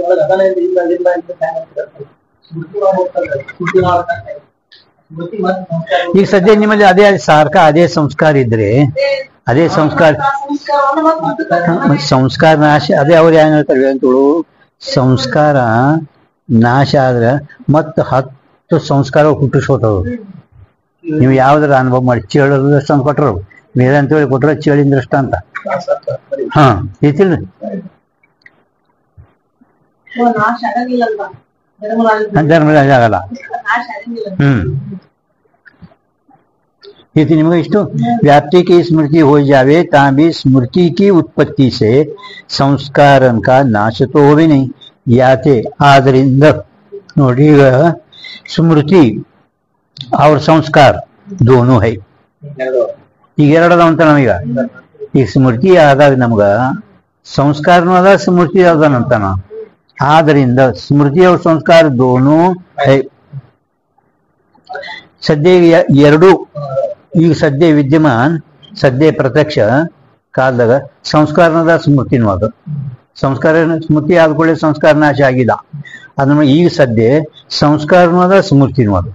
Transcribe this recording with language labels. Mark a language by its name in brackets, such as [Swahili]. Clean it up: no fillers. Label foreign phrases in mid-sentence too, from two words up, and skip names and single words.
[Kannada] ಈಗ ಸದ್ಯ ನಿಮ್ಮಲ್ಲಿ ಅದೇ ಸಾರ್ಕ ಅದೇ ಸಂಸ್ಕಾರ ಇದ್ರೆ, ಅದೇ ಸಂಸ್ಕಾರ ನಾಶ, ಅದೇ ಅವ್ರು ಏನ್ ಹೇಳ್ತಾರೆ ಅಂತೇಳು, ಸಂಸ್ಕಾರ ನಾಶ ಆದ್ರೆ ಮತ್ತ 10 ಸಂಸ್ಕಾರ ಹುಟ್ಟಿಸ್ಕೋತಾವ. ನೀವು ಯಾವ್ದಾರ ಅನುಭವ ಮಾಡಿ ಚೇಳು ದೃಷ್ಟಾಂತ ಕೊಟ್ಟರು, ಬೇರೆ ಅಂತ ಹೇಳಿ ಕೊಟ್ಟರು, ಚೇಳಿನ ದೃಷ್ಟಾಂತ ಹಾ ಐತಿಲ್ರಿ. ಧರ್ಮರಾಜ ಆಗಲ್ಲ. [Hindi] इति निम्न इष्टो व्याप्ति की स्मृति हो जावे ता भी स्मृति की उत्पत्ति से संस्कारन का नाश तो हो भी नहीं याते [Kannada] ಆದರಿಂದ ನೋಡಿ [Hindi] स्मृति और संस्कार दोनों है. [Kannada] ಈಗ ಎರಡದ ಅಂತ ನಮೀಗ ಈಗ ಸ್ಮೃತಿ ಆದಾಗ ನಮ್ಗ ಸಂಸ್ಕಾರನೂ ಅದ ಸ್ಮೃತಿ ಅದಾನಂತಾನ. [Hindi] ಆದ್ದರಿಂದ ಸ್ಮೃತಿ और ಸಂಸ್ಕಾರ दोनों है. [Kannada] ಸದ್ಯ ಎರಡು ಈಗ ಸದ್ಯ ವಿದ್ಯಮಾನ ಸದ್ಯ ಪ್ರತ್ಯಕ್ಷ ಕಾಲದಾಗ ಸಂಸ್ಕಾರನದ ಸ್ಮೃತಿನೂ ಅದ. ಸಂಸ್ಕಾರ ಸ್ಮೃತಿ ಆದ್ಕೊಳ್ಳಿ ಸಂಸ್ಕಾರ ನಾಶ ಆಗಿಲ್ಲ. ಅದನ್ನ ಈಗ ಸದ್ಯ ಸಂಸ್ಕಾರನೂ ಅದ ಸ್ಮೃತಿನೂ ಅದ.